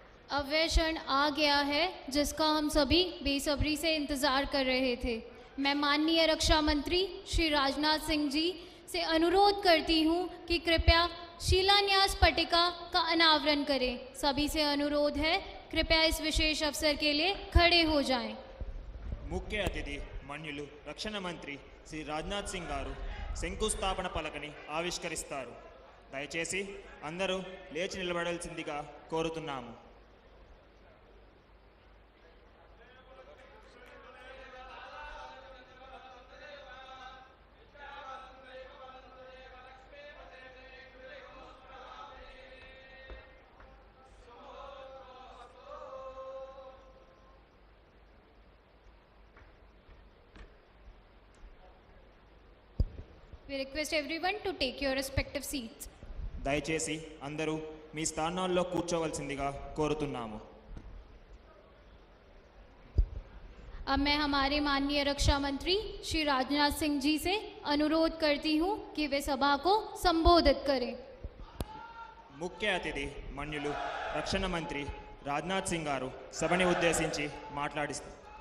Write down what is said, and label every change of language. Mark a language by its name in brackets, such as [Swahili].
[Hindi] अब वह क्षण आ गया है जिसका हम सभी बेसब्री से इंतजार कर रहे थे। मैं माननीय रक्षा मंत्री श्री राजनाथ सिंह जी से अनुरोध करती हूं कि कृपया शिलान्यास पट्टिका का अनावरण करें। सभी से अनुरोध है, कृपया इस विशेष अवसर के लिए खड़े हो जाएं। [Telugu] ముఖ్య అతిథి మన్యులు రక్షణ మంత్రి శ్రీ రాజ్నాథ్ సింగ్ గారు శంకుస్థాపన పలకని ఆవిష్కరిస్తారు. దయచేసి అందరూ లేచి నిలబడాల్సిందిగా కోరుతున్నాము. [English] We request everyone to take your respective seats. [Telugu] దయచేసి అందరూ మీ స్థానాల్లో కూర్చోవలసిందిగా కోరుతున్నాము. [Hindi] अब मैं हमारे माननीय रक्षा मंत्री श्री राजनाथ सिंह जी से अनुरोध करती हूं कि वे सभा को संबोधित करें. [Telugu] ముఖ్య అతిథి మన్యులు రక్షణ మంత్రి రాజ్నాథ్ సింగ్ గారు సభని ఉద్దేశించి మాట్లాడిస్తారు.